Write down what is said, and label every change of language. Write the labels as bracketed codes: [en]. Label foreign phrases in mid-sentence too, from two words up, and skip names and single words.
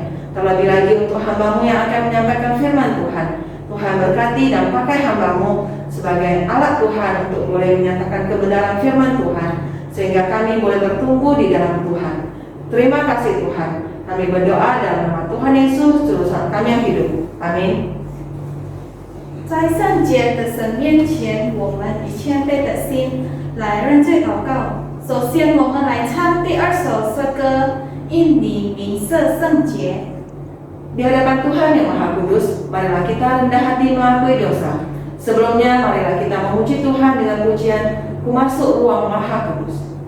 [id] Terlebih lagi untuk hamba-Mu yang akan menyampaikan firman Tuhan. Tuhan berkati dan pakai hamba-Mu sebagai alat Tuhan untuk boleh menyatakan kebenaran firman Tuhan, sehingga kami boleh bertumbuh di dalam Tuhan. Terima kasih Tuhan. Kami berdoa dalam nama Tuhan Yesus, Juru Selamat kami yang hidup. Amin. [zh] 在圣洁的神面前，我们以谦卑的心来认罪祷告。首先，我们来唱第二首诗歌《因你名色圣洁》。 [id] Di hadapan Tuhan yang Maha Kudus, marilah kita rendah hati mengakui dosa. Sebelumnya, marilah kita memuji Tuhan dengan pujian Ku Masuk Ruang Maha Kudus.